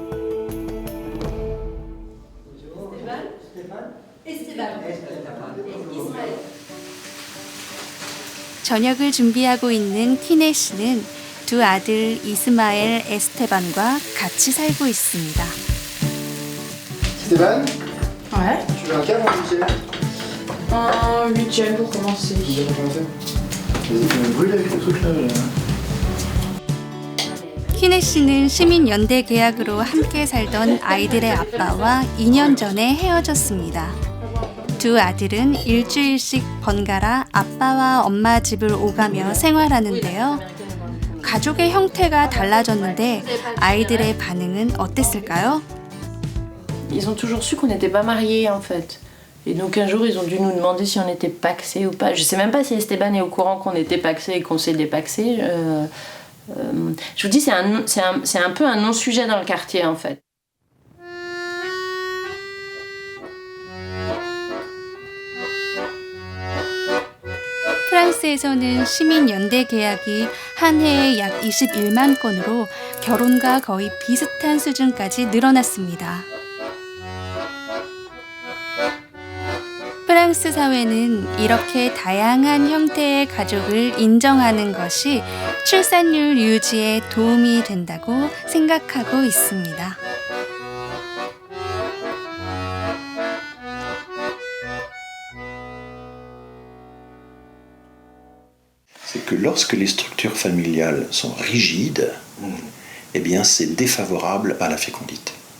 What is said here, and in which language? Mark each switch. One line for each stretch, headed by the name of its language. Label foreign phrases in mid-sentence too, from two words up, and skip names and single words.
Korean: 저녁을 준비하고 있는 키네 씨는 두 아들 이스마엘, 에스테반과 같이 살고 있습니다.
French: Stéphane? Ouais. Tu veux un câble en huitième? Un huitième pour commencer. Huitième pour commencer? Vas-y, tu me brûles avec le truc là.
Korean: 키네 씨는 시민연대 계약으로 함께 살던 아이들의 아빠와 2년 전에 헤어졌습니다. 두 아들은 일주일씩 번갈아 아빠와 엄마 집을 오가며 생활하는데요. 가족의 형태가 달라졌는데 아이들의 반응은 어땠을까요?
French: Ils ont toujours su qu'on n'était pas mariés en fait. Et donc un jour ils ont dû nous demander si on était paxés ou pas. Je sais même pas si Esteban est au courant qu'on était paxés et qu'on s'est dépaxés. Je vous dis c'est un peu un non-sujet dans le quartier en fait.
Korean: 프랑스에서는 시민연대 계약이 한 해에 약 21만 건으로 결혼과 거의 비슷한 수준까지 늘어났습니다. 프랑스 사회는 이렇게 다양한 형태의 가족을 인정하는 것이 출산율 유지에 도움이 된다고 생각하고 있습니다.
French: C'est que lorsque les structures familiales sont rigides, eh bien c'est défavorable à la fécondité.